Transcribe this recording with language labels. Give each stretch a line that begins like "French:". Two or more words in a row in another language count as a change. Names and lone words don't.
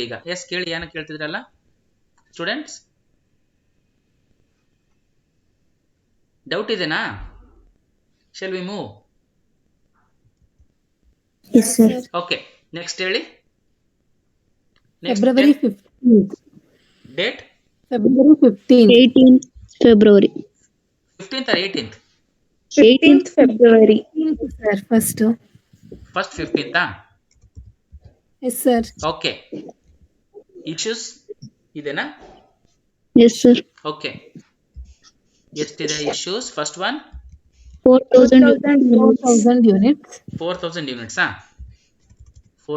Kannada: ಈಗ ಎಸ್ ಕೇಳಿ, ಏನ ಕೇಳ್ತಿದ್ರಲ್ಲ ಸ್ಟೂಡೆಂಟ್ಸ್? ಡೌಟ್ ಇದೆನಾ?
English: Shall we move? yes, sir.
Kannada: ಓಕೆ, ನೆಕ್ಸ್ಟ್ ಹೇಳಿ.
English: February 15th. ಡೇಟ್ February 15th. 18th February. 15th or 18th? 18th February. Sir, first. ಫಸ್ಟ್ 15th. Yes, sir.
Kannada: ಓಕೆ, ಇಶ್ಯೂಸ್ ಇದೆನಾ?
English: Yes, sir.
Kannada: ಓಕೆ, ಎಷ್ಟಿದೆ ಇಶ್ಯೂಸ್?
English: first one 4,000. 4,000 units. 4,000 ಯೂನಿಟ್ಸ್. 4,000